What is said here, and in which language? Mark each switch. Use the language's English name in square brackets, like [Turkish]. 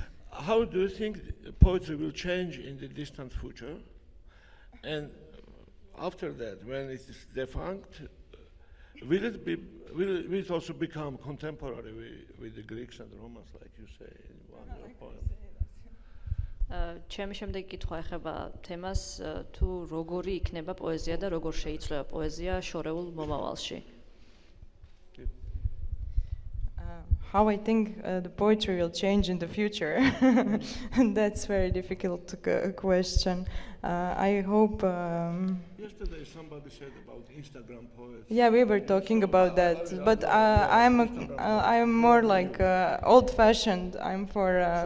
[English] How do you think poetry will change in the distant future? And after that, when it is defunct, will it also become contemporary with the Greeks and Romans, like you say in one of your poems? [Georgian] ჩემი შემდეგი კითხვა ეხება თემას, თუ როგორი იქნება პოეზია და როგორ შეიცვლება პოეზია შორეულ მომავალში. [English] How I think the poetry will change in the future. That's a very difficult question. I hope. Yesterday somebody said about Instagram poets. Yeah, we were talking about that, but I'm more like old-fashioned. I'm for.